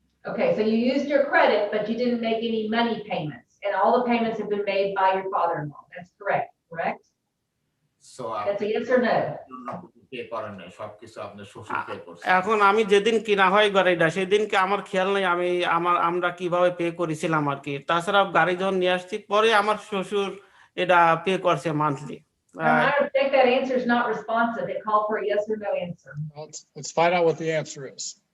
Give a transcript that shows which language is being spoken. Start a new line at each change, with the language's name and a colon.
English: Okay, so you used your credit, but you didn't make any money payments, and all the payments have been made by your father-in-law. That's correct? So That's a yes or no?
Bangla: Pay করেন না, সবকিছু আপনার শ্বশুর pay করছে। এখন আমি যেদিন কিনা হয় গাড়িটা সেদিনকে আমার খেয়াল নেই আমরা কিভাবে পে করেছিলাম আর কি। তাছাড়া গাড়ি যখন নিয়ে আসছি পরে আমার শ্বশুর এটা পে করছে monthly.
English: I think that answer is not responsive. It called for a yes or no answer. Let's find out what the answer is.